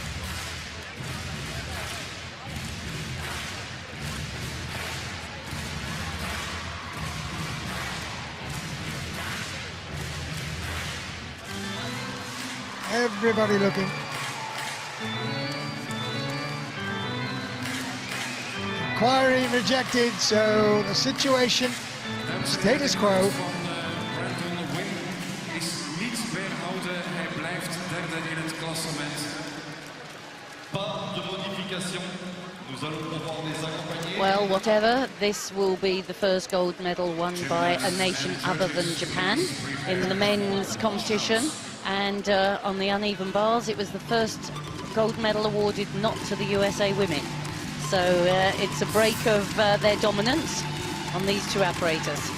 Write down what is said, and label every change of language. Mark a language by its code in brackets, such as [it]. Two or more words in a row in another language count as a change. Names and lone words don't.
[en] Everybody looking. Inquiry rejected, so the situation, status quo. [nl] Brandon Wynn is niet weerhouden. Hij blijft derde in het klassement. [fr] Pas de modification. Nous allons pouvoir les accompagner. [en] Well, whatever, this will be the first gold medal won by a nation other than Japan in the men's competition. And on the uneven bars, it was the first gold medal awarded not to the USA women. So it's a break of their dominance on these two apparatus.